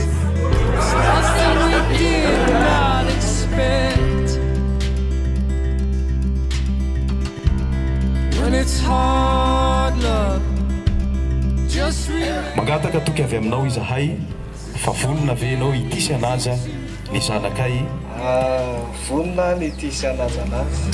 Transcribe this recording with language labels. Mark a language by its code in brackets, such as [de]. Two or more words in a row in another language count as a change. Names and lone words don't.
[en] It's nothing we did not expect. When it's hard, love, just remember. [mg] Magataka toky avy aminao izahay fa vonona ve ianao itisy anaja ny zanakay? Vonina ny itisy anaja anazy.